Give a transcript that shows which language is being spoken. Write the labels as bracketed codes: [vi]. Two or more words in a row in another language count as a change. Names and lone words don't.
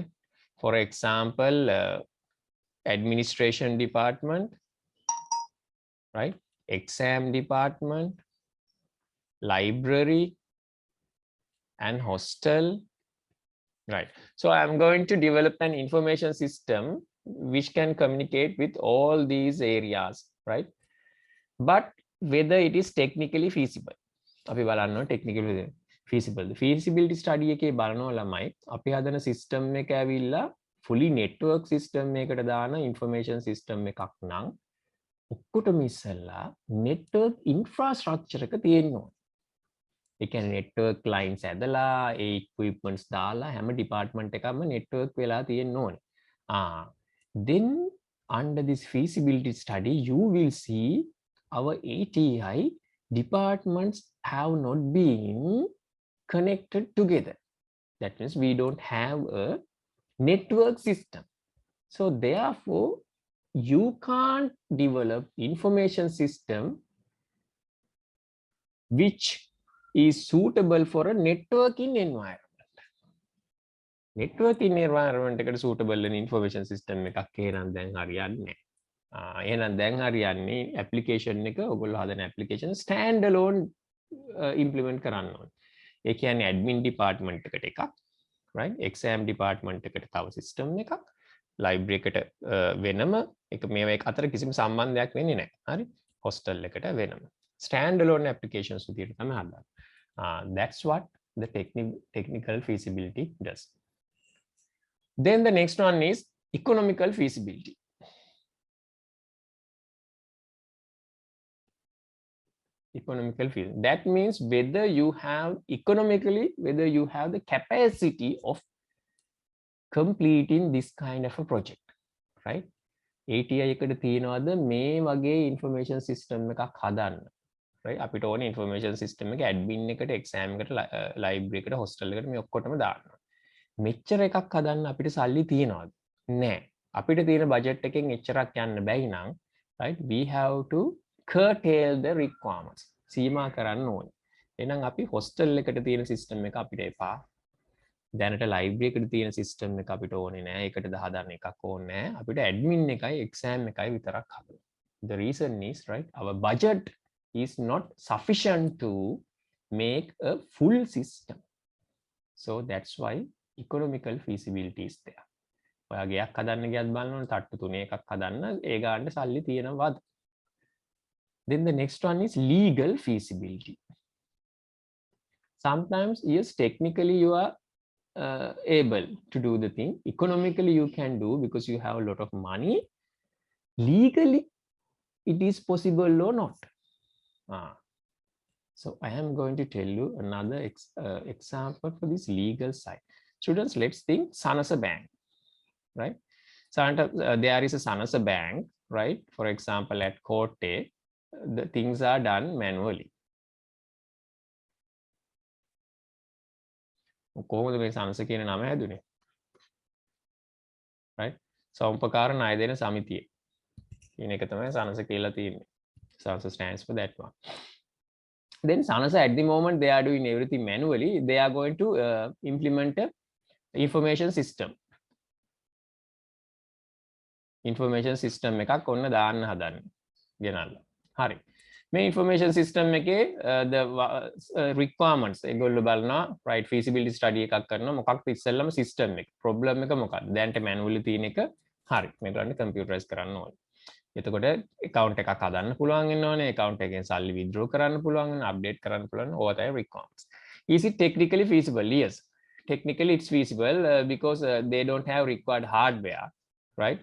[en] For example, administration department, right, exam department, library, and hostel, right? So I'm going to develop an information system which can communicate with all these areas, right? But whether it is technically feasible, [si] අපි බලන්න [en] technically feasible. The feasibility study [si] එකේ බලනවා ළමයි අපි හදන system එක ඇවිල්ලා [en] fully network system [si] එකකට දාන [en] information system [si] එකක් නම් ඔක්කොටම ඉස්සෙල්ලා [en] network infrastructure [si] එක තියෙන්න ඕනේ. ඒ කියන්නේ [en] network lines [si] ඇදලා ඒ equipments දාලා හැම department එකක්ම network වෙලා තියෙන්න ඕනේ. [en] Then under this feasibility study you will see our ATI departments have not been connected together. That means we don't have a network system. So therefore, you can't develop information system which is suitable for a networking environment. Networking environment [si] එකට [en] suitable an information system [si] එකක් එහෙනම් දැන් හරියන්නේ නැහැ. එහෙනම් දැන් හරියන්නේ application එක ඔයගොල්ලෝ හදන application [en] stand alone implement [si] කරන්න ඕනේ. ඒ කියන්නේ [en] admin department [si] එකට එකක්, right, [en] exam department [si] එකට තව system එකක්, library එකට වෙනම එක මේවා එක අතර කිසිම සම්බන්ධයක් වෙන්නේ නැහැ. හරි, hostel එකට වෙනම [en] stand alone applications [si] විදියට තමයි හදන්නේ. [en] That's what the technical feasibility does. Then the next one is economical feasibility. Economical feasibility. That means whether you have economically, whether you have the capacity of completing this kind of a project, right? [si] ATI එකට තියනවාද මේ වගේ [en] information system [si] එකක් හදන්න, right? අපිට ඕනේ [en] information system [si] එක admin එකට, exam එකට, library එකට, hostel එකට මේ ඔක්කොටම දාන්න. මෙච්චර එකක් හදන්න අපිට සල්ලි තියනවාද? නෑ. අපිට තියෙන budget එකෙන් එච්චරක් යන්න බැයි නම්, [en] right, we have to curtail the requirements. [si] සීමා කරන්න ඕනේ. එහෙනම් අපි hostel එකට තියෙන system එක අපිට එපා. දැනට library එකට තියෙන system එක අපිට ඕනේ නෑ. ඒකට හදන්න එකක් ඕනේ නෑ. අපිට admin එකයි exam එකයි විතරක් හදන්න. [en] The reason is, right, our budget is not sufficient to make a full system. So that's why economical feasibility is there. [si] ඔයා ගයක් හදන්න ගියත් බලන්න ඕනේ තට්ටු තුනේ එකක් හදන්න ඒ ගාන්න සල්ලි තියෙනවද? [en] Then the next one is legal feasibility. Sometimes, yes, technically you are able to do the thing. Economically you can do because you have a lot of money. Legally, it is possible or not. So I am going to tell you another example for this legal side. Students, let's think Sanasa Bank, right? There is a Sanasa bank, right? For example, at Kotte, the things are done manually. [si] කොහොමද මේ Sanasa කියන නම හැදුනේ? Right? සෞම්පකාර ණය දෙන සමිතිය කියන එක තමයි Sanasa කියලා තියෙන්නේ. [en] Sanasa stands for that one. Then Sanasa at the moment they are doing everything manually. They are going to implement a information system. Information system [si] එකක් ඔන්න දාන්න හදන්නේ. ගෙනල්ලා. හරි. මේ [en] information system [si] එකේ [en] the requirements [si] ඒගොල්ලෝ බලනවා [en] right feasibility study [si] එකක් කරනවා මොකක්ද ඉස්සෙල්ලම system එක problem එක මොකක්ද දැන්ට manually තියෙන එක හරි මේගොල්ලන්ට computerize කරන්න ඕනේ. එතකොට account එකක් හදන්න පුළුවන් වෙන්න ඕනේ account එකෙන් සල්ලි withdraw කරන්න පුළුවන් වෙන update කරන්න පුළුවන් ඕවා තමයි requirements. [en] Is it technically feasible? Yes. Technically it's feasible because they don't have required hardware, right?